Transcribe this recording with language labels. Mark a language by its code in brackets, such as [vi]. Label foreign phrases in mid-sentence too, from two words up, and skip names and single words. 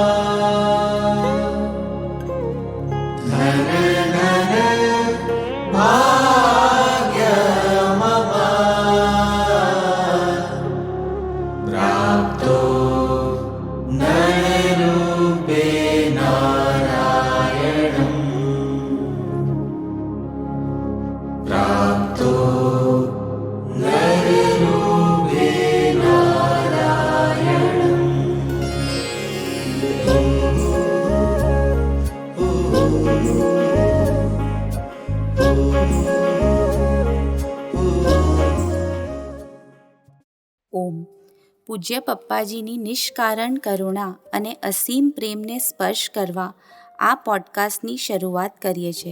[sa] धन धन भाग्यमवा प्राप्तो नररूपे नारायणम् प्राप्तो नररूपे नारायणम् [gu] ઓમ. પૂજ્ય પપ્પાજીની નિષ્કારણ કરુણા અને અસીમ પ્રેમને સ્પર્શ કરવા આ પોડકાસ્ટની શરૂઆત કરીએ છીએ.